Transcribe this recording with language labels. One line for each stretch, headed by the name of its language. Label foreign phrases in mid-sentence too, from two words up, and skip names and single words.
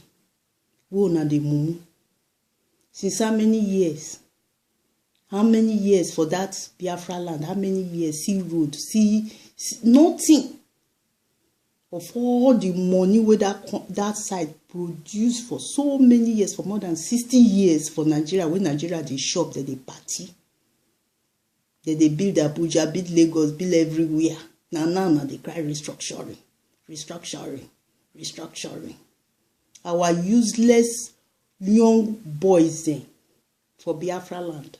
Nigerian Pidgin: Who na the mumu? Since how many years? How many years for that Biafra land? How many years? See road, see nothing. Of all the money where that side produced for so many years, for more than 60 years for Nigeria, when Nigeria they shop, they party. They build Abuja, build Lagos, build everywhere. Now they cry restructuring. Our useless young boys then for Biafra land.